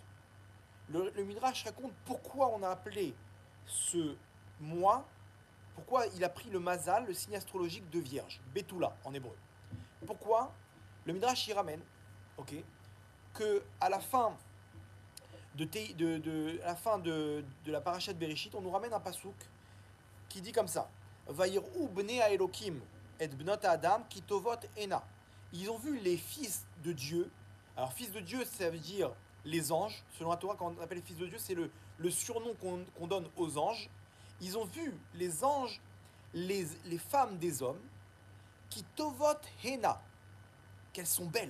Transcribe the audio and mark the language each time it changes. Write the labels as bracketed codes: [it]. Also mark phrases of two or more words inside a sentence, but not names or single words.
[fr] Le Midrash raconte pourquoi on a appelé ce mois, pourquoi il a pris le mazal, le signe astrologique de vierge, Betula en hébreu. Pourquoi? Le Midrash y ramène, ok, que à la fin de la [he] פרשת בראשית, [fr] on nous ramène un pasouk qui dit comme ça: [he] ויראו בני אלהים את בנות אדם כי טבת הנה. [fr] Ils ont vu les fils de Dieu. Alors, fils de Dieu, ça veut dire les anges. Selon la Torah, quand on appelle les fils de Dieu, c'est le surnom qu'on donne aux anges. Ils ont vu les anges, les femmes des hommes, qui [he] טבת הנה, [fr] qu'elles sont belles.